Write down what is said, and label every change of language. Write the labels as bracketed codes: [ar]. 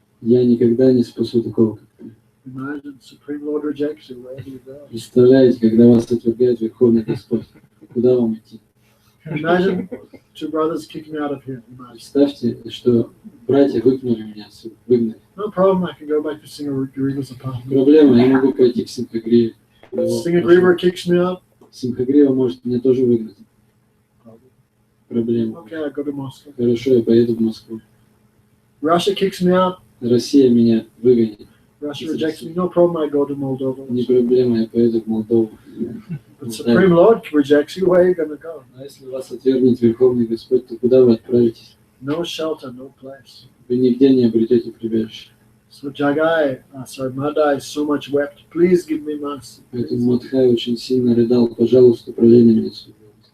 [ru] Я никогда не спасу такого, как ты. [en] Imagine Supreme Lord rejects you, where do you go? [ru] Представляете, когда вас отвергает Верховный Господь, куда вам идти? [en] Imagine two brothers kick me out of here. Imagine. [ru] Представьте, что братья выгнали меня отсюда, выгнали. [en] No problem, I can go back to Singagriva's apartment. [ru] Проблема, я могу пойти к Симхагриве. [en] Singagriva kicks me out. [ru] Симхагрива может меня тоже выгнать. Проблема. [en] Okay, I go to Moscow. [ru] Хорошо, я поеду в Москву. [en] Russia kicks me out. [ru] Россия меня выгонит. [en] Russia rejects me. No problem, I go to Moldova. [ru] Не проблема, я поеду в Молдову. [en] But Supreme Lord rejects you, where are you going to go? [ru] А если вас отвергнет Верховный Господь, то куда вы отправитесь? [en] No shelter, no place. [ru] Вы нигде не обретете прибежище. [en] So Madai so much wept. Please give me mercy. [ru] Поэтому Мадхай очень сильно рыдал. Пожалуйста, пролей на меня свою милость.